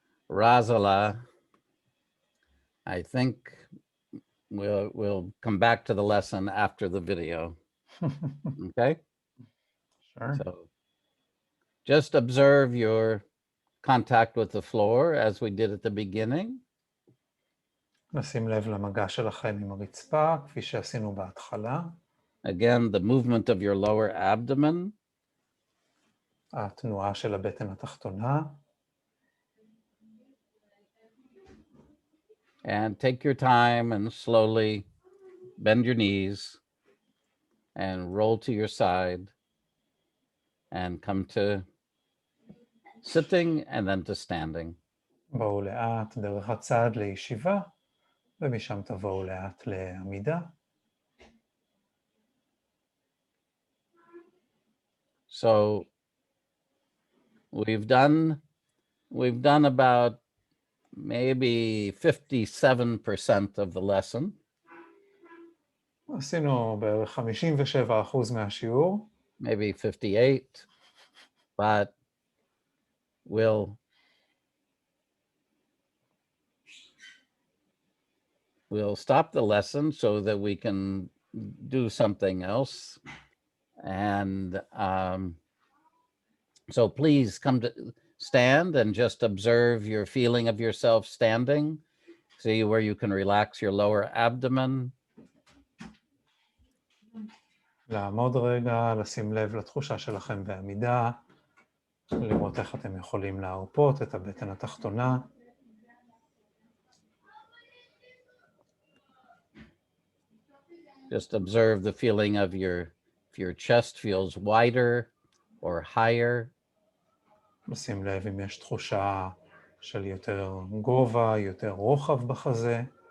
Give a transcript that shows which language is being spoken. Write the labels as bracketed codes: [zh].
[en] Razala, I think we'll come back to the lesson after the video. Okay? Sure. So just observe your contact with the floor as we did at the beginning. [he] נשים לב למגע שלכם עם הרצפה, כפי שעשינו בהתחלה. [en] Again, the movement of your lower abdomen. [he] התנועה של הבטן התחתונה. [en] And take your time and slowly bend your knees and roll to your side and come to sitting and then to standing. [he] בואו לאט דרך הצד לישיבה, ומשם תבואו לאט לעמידה. [en] So we've done about maybe 57% of the lesson. [he] עשינו בערך 57% מהשיעור. [en] Maybe 58, but we'll stop the lesson so that we can do something else. And so please come to stand and just observe your feeling of yourself standing. See where you can relax your lower abdomen. [he] לעמוד רגע, לשים לב לתחושה שלכם בעמידה, לראות איך אתם יכולים להרפות את הבטן התחתונה. [en] Just observe the feeling of if your chest feels wider or higher. [he] לשים לב אם יש תחושה של יותר גובה, יותר רוחב בחזה.